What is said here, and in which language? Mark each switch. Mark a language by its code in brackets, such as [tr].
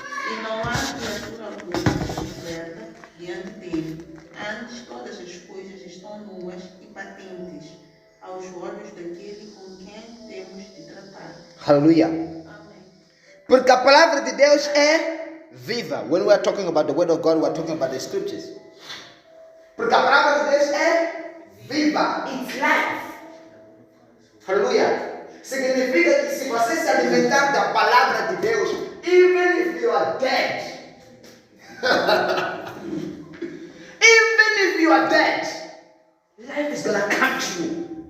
[pt] E não há criatura alguma completa diante dele. Antes, todas as coisas estão nuas e patentes aos olhos daquele com quem temos de tratar. Aleluia. Amém. Porque a palavra de Deus é viva. [en] When we are talking about the word of God, we are talking about the scriptures. [pt] Porque a palavra de Deus é viva. [en] It's life. Aleluia. [pt] Significa que se você se alimentar da palavra de Deus, [en] even if you are dead, even if you are dead, life is gonna come to you.